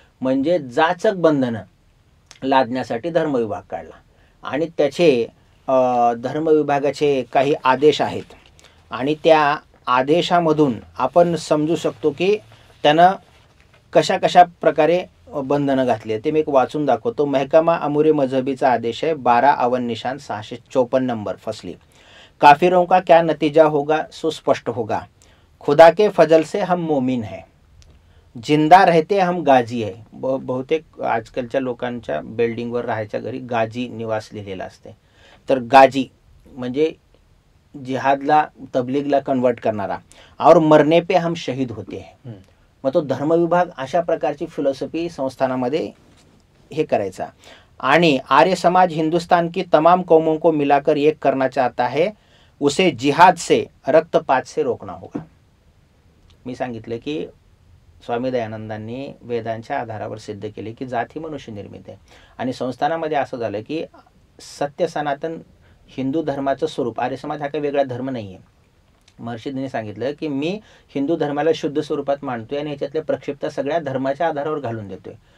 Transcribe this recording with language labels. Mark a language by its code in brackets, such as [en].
[mr] म्हणजे जाचक बंधनं लादण्यासाठी धर्म विभाग काढला आणि त्याचे धर्म विभागाचे काही आदेश आहेत आणि त्या आदेशामधून आपण समजू शकतो की त्यानं कशा कशा प्रकारे बंधनं घातली आहे. ते मी एक वाचून दाखवतो. महकमा अमुरे मजहबीचा आदेश आहे 12 अवन निशान 654 नंबर फसली. [hi] काफिरों का क्या नतीजा होगा सुस्पष्ट होगा, खुदा के फजल से हम मोमिन हैं, जिंदा रहते हम गाजी [mr] आहे. बहुतेक आजकालच्या लोकांच्या बिल्डिंगवर राहायच्या घरी गाजी निवास लिहिलेला असते. तर गाजी म्हणजे जिहादला, तबलीगला कन्वर्ट करणारा. [hi] और मरने पे हम शहीद होते हैं. [mr] मग तो धर्म विभाग अशा प्रकारची फिलॉसॉफी संस्थानामध्ये हे करायचा. [hi] आणि आर्य समाज हिंदुस्तान की तमाम कौमों को मिलाकर एक करना चाहता है, उसे जिहाद से, रक्तपात से रोकना होगा. [mr] मी सांगितलं की स्वामी दयानंदांनी वेदांच्या आधारावर सिद्ध केले की जात ही मनुष्य निर्मित आहे आणि संस्थानामध्ये असं झालं की सत्य सनातन हिंदू धर्माचं स्वरूप, आर्य समाज हा काही वेगळा धर्म नाही आहे. महर्षींनी सांगितलं की मी हिंदू धर्माला शुद्ध स्वरूपात मानतोय आणि याच्यातल्या प्रक्षिप्तता सगळ्या धर्माच्या आधारावर घालून देतोय.